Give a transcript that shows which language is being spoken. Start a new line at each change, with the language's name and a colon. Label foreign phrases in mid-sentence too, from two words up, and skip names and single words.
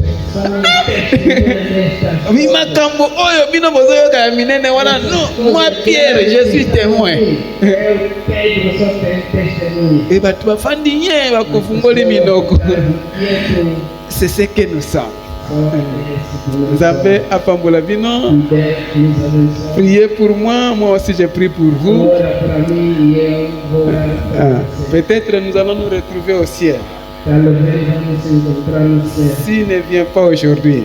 Portuguese: Somos testemunhas destas Mi coisas.
Lingala: makambo oyo bino bozoyoka ya minene wana
French: non, moi Pierre, je suis témoin.
Portuguese: Eu, Pedro, sou testemunha.
Lingala: Et bato bafandi nye bakofungoli minoko.
French: C'est ce que nous sommes.
Lingala: Nzambe apambola bino.
French: Priez pour moi, moi aussi je prie pour vous. Peut-être nous allons nous retrouver au ciel. S'il ne vient pas aujourd'hui.